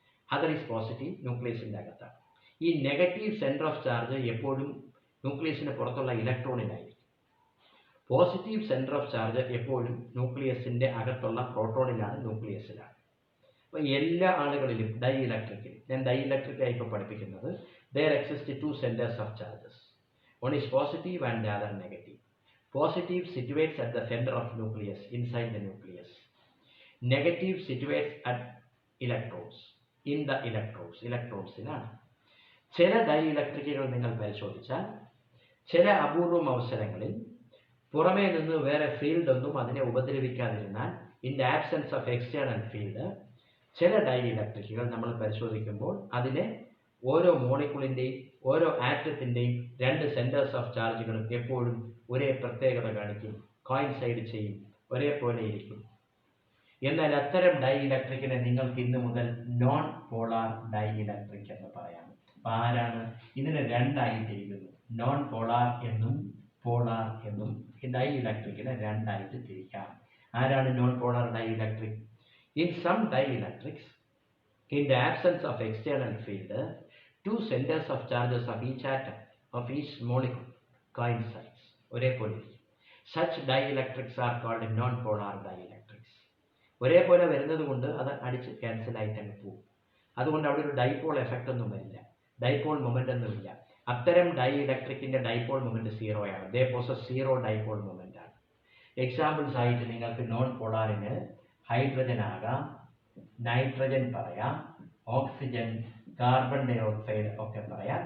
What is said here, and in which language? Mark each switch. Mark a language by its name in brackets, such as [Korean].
[Malayalam] Other is positive, ന്യൂക്ലിയസിന്റെ അകത്താണ്. ഈ negative centre of charge എപ്പോഴും ന്യൂക്ലിയസിന് പുറത്തുള്ള ഇലക്ട്രോണിലായിരിക്കും. പോസിറ്റീവ് സെന്റർ ഓഫ് ചാർജ് എപ്പോഴും ന്യൂക്ലിയസിന്റെ അകത്തുള്ള പ്രോട്ടോണിലാണ്, ന്യൂക്ലിയസിലാണ്. അപ്പോൾ എല്ലാ ആളുകളിലും ഡൈ ഇലക്ട്രിക്കിൽ, ഞാൻ ഡൈ ഇലക്ട്രിക്കായി ഇപ്പോൾ പഠിപ്പിക്കുന്നത്, [English] there exist 2 centers of charges. One is positive and the other negative. Positive situates at the center of nucleus, inside the nucleus. Negative situates at electrons, in the electrons, electronsിലാണ്. [Malayalam] ചില dye ഇലക്ട്രിക്കുകൾ നിങ്ങൾ പരിശോധിച്ചാൽ ചില അപൂർവം അവസരങ്ങളിൽ പുറമേ നിന്ന് വേറെ ഫീൽഡ് ഒന്നും അതിനെ ഉപദ്രവിക്കാതിരുന്നാൽ, [English] in the absence of external field, [Malayalam] ചില ഡൈ ഇലക്ട്രിക്കുകൾ നമ്മൾ പരിശോധിക്കുമ്പോൾ അതിനെ ഓരോ മോളിക്യൂളിൻ്റെയും ഓരോ ആറ്റത്തിൻ്റെയും 2 സെന്റേഴ്സ് ഓഫ് ചാർജുകളും എപ്പോഴും ഒരേ പ്രത്യേകത കാണിക്കും, കോയിൻസൈഡ് ചെയ്യും, ഒരേപോലെ ഇരിക്കും. എന്നാൽ അത്തരം ഡൈ ഇലക്ട്രിക്കിനെ നിങ്ങൾക്ക് ഇന്ന് മുതൽ നോൺ പോളാർ ഡൈ ഇലക്ട്രിക് എന്ന് പറയാം. അപ്പം ആരാണ്? ഇതിനെ 2 ആയി തിരിക്കുന്നു, നോൺ പോളാർ എന്നും പോളാർ എന്നും. ഈ ഡൈ ഇലക്ട്രിക്കിനെ 2 ആയിട്ട് തിരിക്കാം. ആരാണ് non polar dye electric? [English] In some dielectrics, in the absence of external field, 2 centers of charges of each atom, of each molecule, coincides. [Malayalam] ഒരേപോലെ. [English] Such dielectrics are called non-polar dielectrics. [Malayalam] ഒരേപോലെ വരുന്നത് കൊണ്ട് അത് അടിച്ച് ക്യാൻസൽ ആയിട്ട് അങ്ങ് പോകും. അതുകൊണ്ട് അവിടെ ഒരു ഡൈപോൾ എഫക്റ്റ് ഒന്നും വരില്ല, ഡൈപോൾ മൊമെന്റ് ഒന്നുമില്ല. അത്തരം ഡൈ ഇലക്ട്രിക്കിന്റെ ഡൈപോൾ മൊമെന്റ് 0 ആണ്. [English] they possess 0 dipole moment [Malayalam] ആണ്. എക്സാമ്പിൾസ് ആയിട്ട് നിങ്ങൾക്ക് നോൺ പോളാറിന് ഹൈഡ്രജൻ ആകാം, നൈട്രജൻ പറയാം, ഓക്സിജൻ, കാർബൺ ഡൈ ഓക്സൈഡ് ഒക്കെ പറയാം.